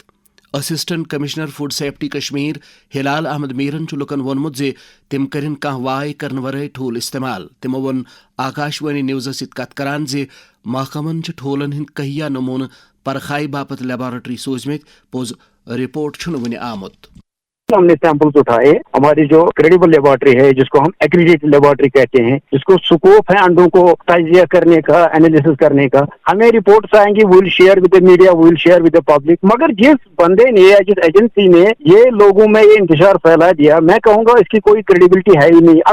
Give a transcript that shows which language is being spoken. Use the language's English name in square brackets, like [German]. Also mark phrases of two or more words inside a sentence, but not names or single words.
[English] Assistant Commissioner Food Safety [Kashmiri] کشمیر ہلال احمد میرن چھُ لُکن ووٚنمُت زِ تِم کٔرِنۍ کانٛہہ واے کرنہٕ ورٲے ٹھوٗل استعمال. تِمو ووٚن آکاشوانی نِوزس سۭتۍ کتھ کران زِ محکمن چھِ ٹھوٗلن ہٕنٛدۍ کہیا نموٗنہٕ پرکھائی باپت لیبارٹری سوٗزمٕتۍ. پوٚز رپورٹ چھُنہٕ وُنہِ آمُت. [Urdu] ہم نے سیمپلز اٹھائے. ہماری جو [English] credible laboratory [Urdu] ہے جس کو ہم [English] accredited laboratory [Urdu] کہتے ہیں, جس کو سکوپ ہے انڈوں کو تجزیہ کرنے کا, انالیسس کرنے کا, ہمیں رپورٹس آئیں گی, [English] we'll share with the media, we'll share with the public. [Urdu] مگر جس بندے نے یا جس ایجنسی نے یہ لوگوں میں یہ انتشار پھیلا دیا, میں کہوں گا اس کی کوئی کریڈیبلٹی ہے ہی نہیں.